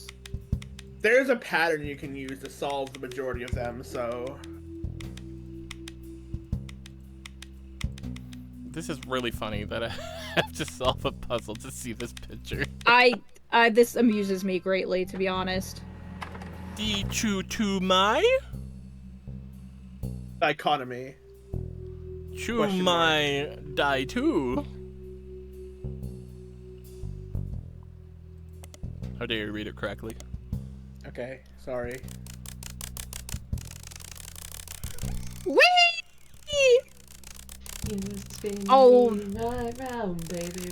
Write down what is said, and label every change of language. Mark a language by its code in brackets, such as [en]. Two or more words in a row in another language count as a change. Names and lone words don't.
[en] There's a pattern you can use to solve the majority of them. So This is really funny that I have to solve a puzzle to see this picture. This amuses me greatly, to be honest. Di chu tu mai? dichotomy. Chu Question mai dai tu? How dare you read it correctly? Okay, sorry. Whee! You spin Oh. me right round, baby.